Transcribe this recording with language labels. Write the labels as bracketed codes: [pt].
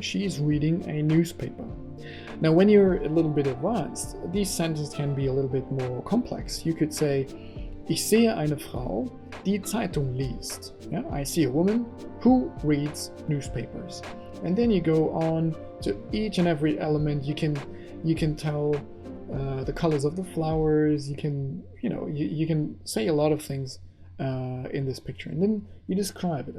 [en] She is reading a newspaper. Now when you're a little bit advanced, these sentences can be a little bit more complex. You could say [de] Ich sehe eine Frau, die Zeitung liest. [en] Yeah, I see a woman who reads newspapers. And then you go on to each and every element. You can tell the colors of the flowers. You can say a lot of things in this picture, and then you describe it.